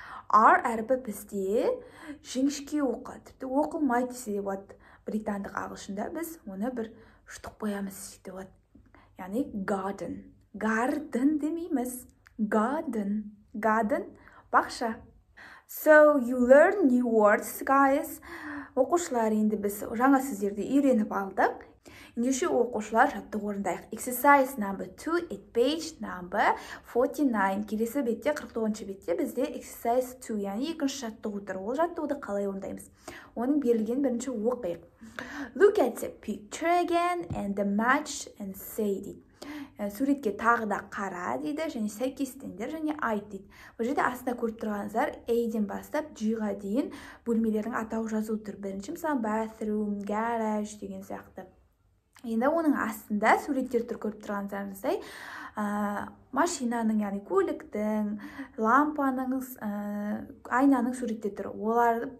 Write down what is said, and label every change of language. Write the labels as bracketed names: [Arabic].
[Kazakh] R әріпі бізде жіңішке оқылады. Тіпті оқылмайды десе де болады. Британдық ағылшында біз оны бір жұтып қоямыз деп болады. Яғни garden. Garden демейміз. Garden. Garden бақша. [English] So you learn new words, guys. [Kazakh] Оқушылар, енді біз жаңа сөздерді үйреніп алдық. Ендеше оқушылар жаттығу орындайық. [English] Exercise number 2 at page number 49. [Kazakh] Келесі бетте, 49-ші бетте бізде exercise 2, яғни екінші жаттығу тұр. Ол жаттығуды қалай орындаймыз? Оның берілген бірінші оқиық. [English] Look at the picture again and the match and say дейді. [Kazakh] Суретке тағы да қара дейді, және сәйкестендер, және айт дейді. Бұл жерде астында көріп тұрғаныздар A-ден бастап G-ға дейін бөлмелердің атауы жазылып тұр. Бірінші мысалы bathroom, garage деген сияқты. Енді оның астында суреттер тұр, көріп тұрғандарыңыздай машинаның, яғни көліктің, лампаның, айнаның суреттері тұр.